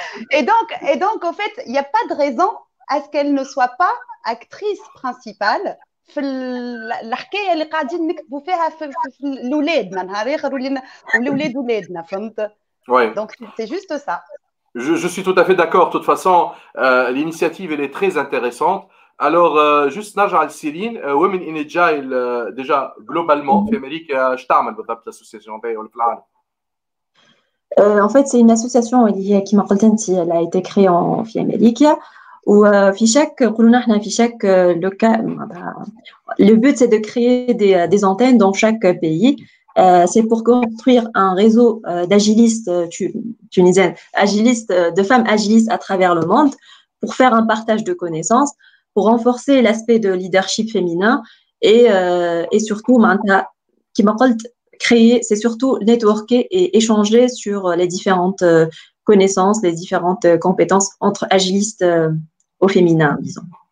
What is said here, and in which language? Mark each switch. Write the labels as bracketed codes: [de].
[fr] Et donc, au fait, il n'y a pas de raison à ce qu'elle ne soit pas actrice principale. [ar] الحكايه اللي قاعدين نكتبوا فيها في الاولاد نهار اخر ولولاد ولادنا فهمت. [fr] Donc c'est juste ça. Je suis tout à fait d'accord. De toute façon, l'initiative elle est très intéressante. Alors, juste [ar] نرجع لسيرين Women in Agile déjà globalement في أمريكا ايش تعمل بالضبط [fr] l'association [ar] ولا في العالم؟ [fr] En fait, c'est une association qui m'a dit elle a été créée en Amérique. [ar] وفي [fr] chaque local, le but c'est de créer des antennes dans chaque pays. C'est pour construire un réseau d'agilistes tunisiennes, de femmes agilistes à travers le monde, pour faire un partage de connaissances, pour renforcer l'aspect de leadership féminin et surtout, qui m'a créer, c'est surtout networker et échanger sur les différentes connaissances, les différentes compétences entre agilistes au féminin, disons.